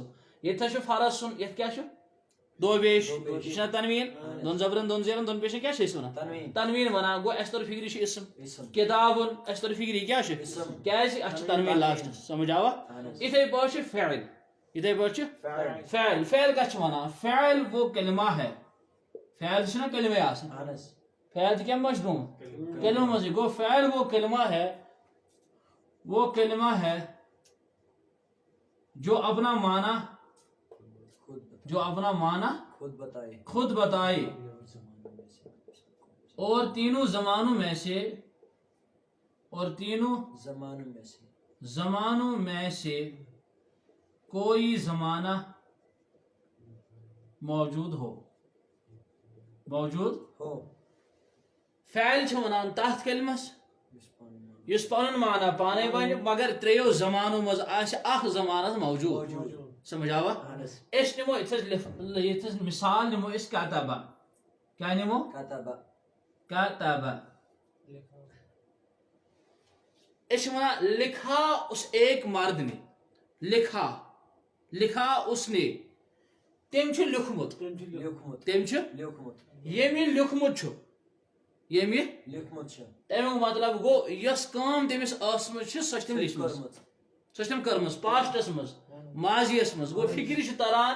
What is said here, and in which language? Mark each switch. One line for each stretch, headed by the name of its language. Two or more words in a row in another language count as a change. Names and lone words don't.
Kashmiri: ییٚتھس چھُ فرسُن. یتھ کیٛاہ چھُ؟ دو پیش. یہِ چھُنہ تنویٖن؟ دۄن زبرن دۄن زیرن دۄن پیشن کیٛاہ چھِ أسۍ ونان؟ تنویٖن ونان. گوٚو اَسہِ توٚر فکرِ یہِ چھُ اسم. کتابن اَسہِ توٚر فکرِ یہِ کیٛاہ چھُ؟ کیٛازِ اتھ چھُ تنویٖن لاسٹس. سمجھ آوا؟ یِتھے پٲٹھۍ چھُ فعل. فعل. فعل کتھ چھِ ونان؟ فعل
Urdu: وہ کلمہ ہے.
Kashmiri: فعل چھُنہ کلمے آسان. فعل تہِ کمہِ منٛز چھُ گوٚمُت؟ کلمہ منٛزٕے.
Urdu: گوٚو فعل وہ کلمہ ہے جو اپنا معنی خود بتائے اور تینوں زمانوں میں سے کوئی زمانہ موجود ہو.
Kashmiri: فعل چھِ ونان تتھ کلمس یُس پنُن معنی پانے ونہِ مگر ترٛیٚیو زمانو منٛز آسہِ اکھ زمانس موجود. سمجھ آوا؟ أسۍ نِمو ییٚتھس مثال نِمو أسۍ کتبہ. کیٛاہ نِمو؟ کتبہ. أسۍ چھِ ونان
Urdu: لکھا اس ایک مرد نے. لکھا اس نے.
Kashmiri: تٔمۍ چھُ لیوٗکھمُت. تٔمۍ چھُ ییٚمہِ لیوٗکھمُت چھُ. تمیُک مطلب گوٚو یۄس کٲم تٔمِس ٲسمٕژ چھِ سۄ چھِ تٔمۍ لیٖچھمٕژ. سۄ چھِ تٔمۍ کٔرمٕژ پاسٹس منٛز، ماضیس منٛز. گوٚو فکرِ چھِ تران.